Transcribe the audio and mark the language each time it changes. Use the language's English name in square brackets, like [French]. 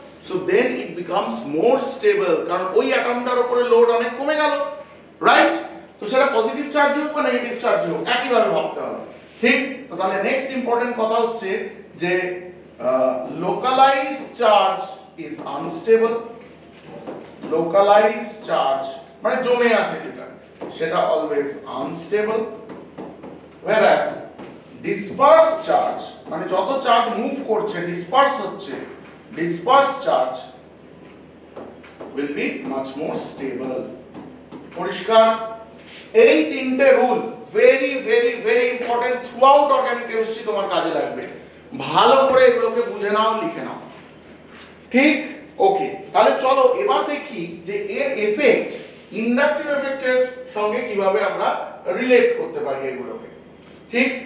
[English] so then it becomes more stable, [Bangla] কারণ ওই অ্যাটমটার উপরে লোড অনেক কমে গেল, রাইট? তো সেটা পজিটিভ চার্জ হোক বা নেগেটিভ চার্জ হোক, একইভাবে ভাবতে হবে, ঠিক? তো তাহলে নেক্সট ইম্পর্টেন্ট কথা হচ্ছে যে [English] localized charge is unstable. localized charge [Bangla] মানে জমে আছে যেটা, সেটা [English] always unstable, whereas dispersed charge [Bangla] মানে যত চার্জ মুভ করছে, ডিসপার্স হচ্ছে, [English] dispersed charge will be much more stable. [Bangla] পরিষ্কার? এই তিনটে rule very very very important through out organic chemistry, তোমার কাজে লাগবে। ভালো করে এগুলোকে বুঝে নাও, লিখে নাও, ঠিক? ওকে, তাহলে চলো এবার দেখি যে এর এফেক্ট ইন্ডাকটিভ এফেক্টের সঙ্গে কিভাবে আমরা রিলেট করতে পারি এগুলোকে, ঠিক?